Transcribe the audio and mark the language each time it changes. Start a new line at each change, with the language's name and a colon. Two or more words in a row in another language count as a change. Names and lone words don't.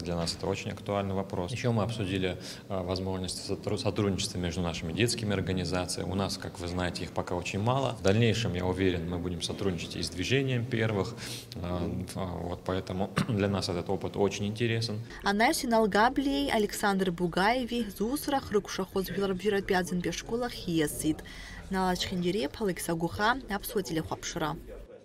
Russian: Для нас это очень актуальный вопрос. Еще мы обсудили возможности сотрудничества между нашими детскими организациями. У нас, как вы знаете, их пока очень мало. В дальнейшем, я уверен, мы будем сотрудничать и с движением первых. Вот поэтому для нас этот опыт очень интересен.
Abkhazian: Анаҩс Иналгаблеи Александр Бугаеви зусурах рықәшахоз жәларбжьаратәи аӡынтәи ашкол ахь ииасит. Налач Хендереп, Алекса Гуха, Аԥсуа телехәаԥшра.